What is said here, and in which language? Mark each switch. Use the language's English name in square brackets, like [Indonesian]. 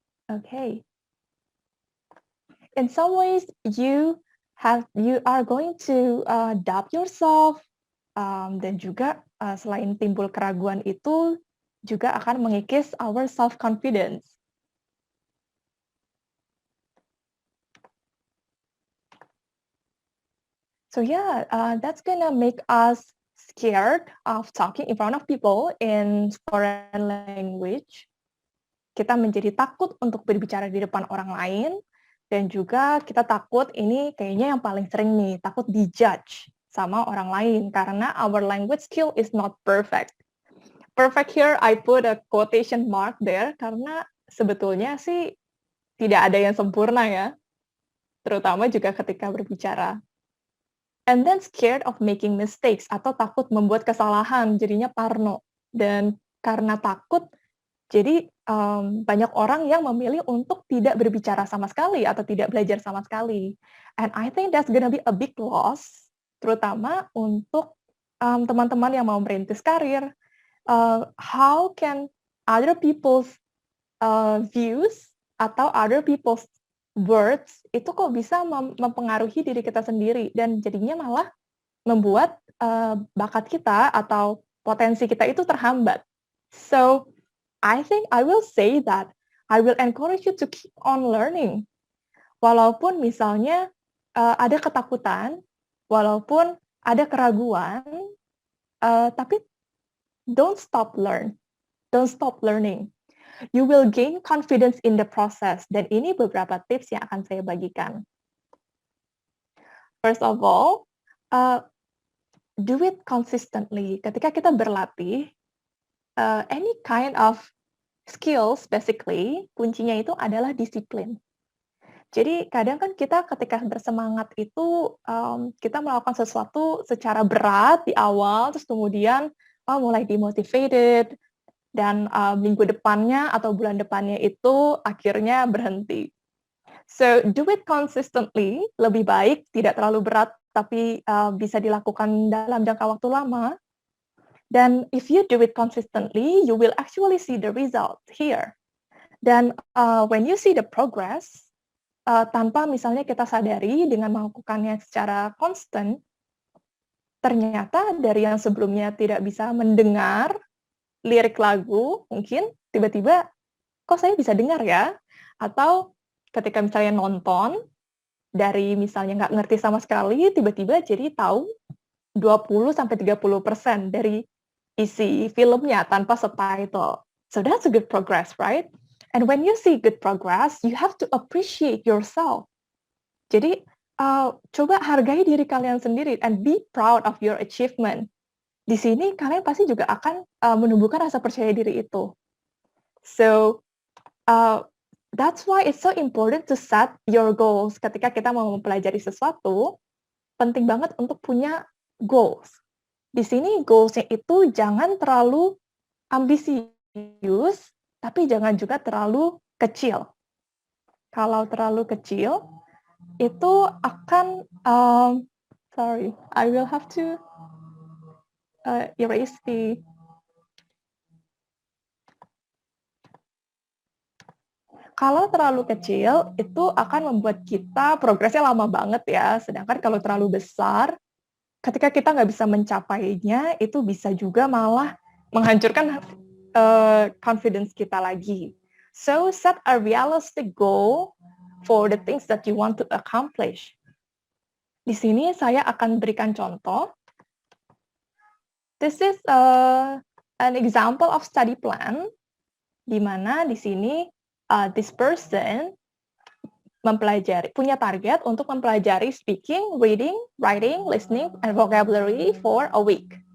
[English] Okay. In some ways, you are going to doubt yourself, [Indonesian] dan juga selain timbul keraguan itu juga akan mengikis [English] our self-confidence. So yeah, that's gonna make us scared of talking in front of people in foreign language. [Indonesian] Kita menjadi takut untuk berbicara di depan orang lain, dan juga kita takut ini kayaknya yang paling sering nih, takut dijudge sama orang lain karena [English] our language skill is not perfect. Perfect here, I put a quotation mark there [Indonesian] karena sebetulnya sih tidak ada yang sempurna ya, terutama juga ketika berbicara. [English] And then scared of making mistakes [Indonesian] atau takut membuat kesalahan, jadinya parno. Dan karena takut, jadi banyak orang yang memilih untuk tidak berbicara sama sekali atau tidak belajar sama sekali. [English] And I think that's gonna be a big loss, [Indonesian] terutama untuk teman-teman yang mau merintis karir. [English] How can other people's views [Indonesian] atau [English] other people's words [Indonesian] itu kok bisa mempengaruhi diri kita sendiri dan jadinya malah membuat bakat kita atau potensi kita itu terhambat. [English] So I think I will say that I will encourage you to keep on learning. [Indonesian] Walaupun misalnya ada ketakutan, walaupun ada keraguan, tapi [English] don't stop learning. You will gain confidence in the process. [Indonesian] Dan ini beberapa tips yang akan saya bagikan. [English] First of all, do it consistently. [Indonesian] Ketika kita berlatih, [English] any kind of skills, basically, [Indonesian] kuncinya itu adalah disiplin. Jadi kadang kan kita ketika bersemangat itu, kita melakukan sesuatu secara berat di awal, terus kemudian mulai demotivated, dan minggu depannya atau bulan depannya itu akhirnya berhenti. [English] So do it consistently, [Indonesian] lebih baik tidak terlalu berat, tapi bisa dilakukan dalam jangka waktu lama. [English] Dan if you do it consistently, you will actually see the result here. [Indonesian] Dan [English] when you see the progress, [Indonesian] tanpa misalnya kita sadari dengan melakukannya secara konstan, ternyata dari yang sebelumnya tidak bisa mendengar lirik lagu, mungkin tiba-tiba, kok saya bisa dengar ya? Atau ketika misalnya nonton, dari misalnya nggak ngerti sama sekali, tiba-tiba jadi tahu 20-30% dari isi filmnya tanpa subtitle. [English] So that's a good progress, right? And when you see good progress, you have to appreciate yourself. [Indonesian] Jadi, coba hargai diri kalian sendiri [English] and be proud of your achievement. [Indonesian] Di sini kalian pasti juga akan menumbuhkan rasa percaya diri itu. [English] So, that's why it's so important to set your goals. [Indonesian] Ketika kita mau mempelajari sesuatu, penting banget untuk punya goals. Di sini goals-nya itu jangan terlalu ambisius, tapi jangan juga terlalu kecil. Kalau terlalu kecil, itu akan, [English] sorry, I will have to erase the, [Indonesian] kalau terlalu kecil, itu akan membuat kita progresnya lama banget ya, sedangkan kalau terlalu besar, ketika kita nggak bisa mencapainya, itu bisa juga malah menghancurkan confidence kita lagi. [English] So set a realistic goal for the things that you want to accomplish. [Indonesian] Di sini saya akan berikan contoh. [English] This is an example of study plan, [Indonesian] di mana di sini [English] this person [Indonesian] punya target untuk mempelajari [English] speaking, reading, writing, listening, and vocabulary for a week.